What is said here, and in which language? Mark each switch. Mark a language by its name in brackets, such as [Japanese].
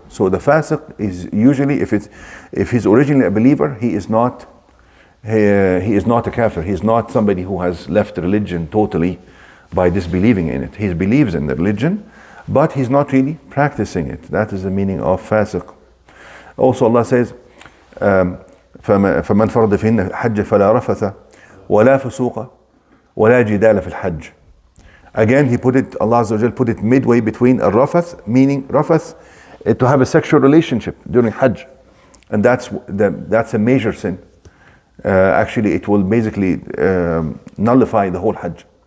[English] So the fasiq is usually, if he's originally a believer, he is not a kafir. He is not somebody who has left religion totally by disbelieving in it. He believes in the religion, but he's not really practicing it. That is the meaning of fasiq. Also Allah says, [Arabic] فَمَنْ فَرَضَ فِيهِنَّ الْحَجَّ فَلَا رَفَثَ وَلَا فُسُوقَ وَلَا جِدَالَ فِي الْحَجِّ. [English] Again, Allah Azza wa Jal put it midway between a rafath, meaning rafath, to have a sexual relationship during Hajj. And that's a major sin. Actually, it will basically nullify the whole Hajj.